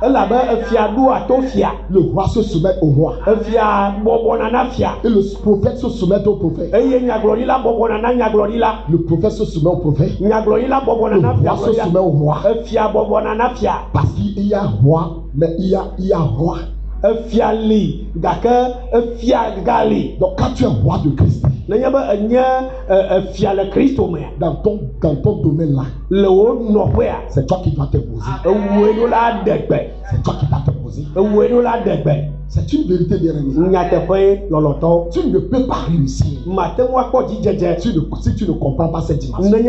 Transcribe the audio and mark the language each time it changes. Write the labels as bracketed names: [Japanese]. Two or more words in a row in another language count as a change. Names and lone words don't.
[French] Le roi se soumet au roi. Et le prophète se soumet au prophète. Le prophète se soumet au prophète. Le roi se soumet au roi. Parce qu'il y a roi, mais il y a roi. [Ewe] Fiali, gake fiagali. [French] Donc quand tu es roi de Christ, [Ewe] Fiale Christo, [French] dans ton domaine là, le haut nowhere. c'est toi qui dois te poser. C'est C'est toi qui dois te poser. C'est une vérité, bien-aimé. Tu ne peux pas réussir si tu ne comprends pas cette dimension.